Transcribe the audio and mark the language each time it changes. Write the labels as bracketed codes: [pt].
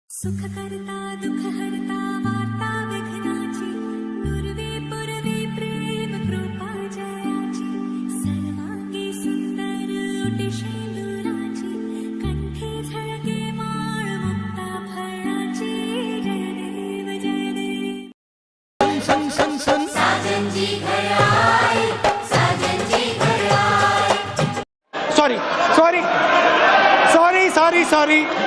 [mr] सुख करता दुख हरता वार्ता विघ्नाची नुरवी पुरवी प्रेम कृपा जयाची सर्वांगी सुंदर ओटी शेंदुराची कंठी झळके माळ मुक्ता फळाची जय देव सन सन सन [hi] साजन जी घर आए साजन जी घर आए [en] sorry sorry sorry sorry sorry